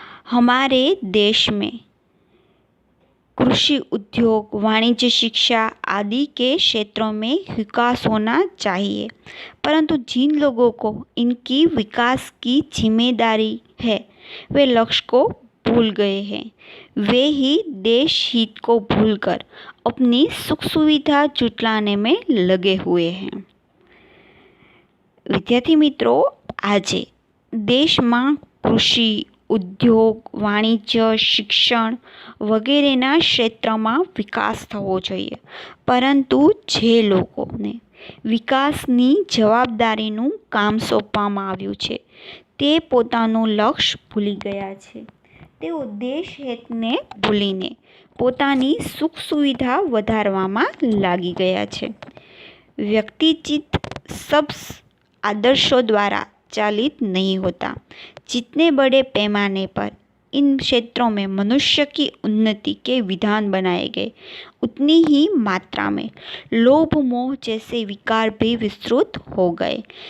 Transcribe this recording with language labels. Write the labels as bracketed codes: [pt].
[hi] हमारे देश में कृषि, उद्योग, वाणिज्य, शिक्षा आदि के क्षेत्रों में विकास होना चाहिए, परंतु जिन लोगों को इनकी विकास की जिम्मेदारी है, वे लक्ष्य को भूल गए हैं। वे ही देश हित को भूलकर अपनी सुख सुविधा जुटाने में लगे हुए हैं। विद्यार्थी मित्रों, [gu] આજે દેશમાં કૃષિ, ઉદ્યોગ, વાણિજ્ય, શિક્ષણ વગેરેના ક્ષેત્રમાં વિકાસ થવો જોઈએ, પરંતુ જે લોકોને વિકાસની જવાબદારીનું કામ સોંપવામાં આવ્યું છે તે પોતાનું લક્ષ્ય ભૂલી ગયા છે। તેઓ દેશ હિતને ભૂલીને પોતાની સુખ સુવિધા વધારવામાં લાગી ગયા છે। [hi] व्यक्तिचित सब आदर्शों द्वारा चालित नहीं होता। जितने बड़े पैमाने पर इन क्षेत्रों में मनुष्य की उन्नति के विधान बनाए गए, उतनी ही मात्रा में लोभ, मोह जैसे विकार भी विस्तृत हो गए।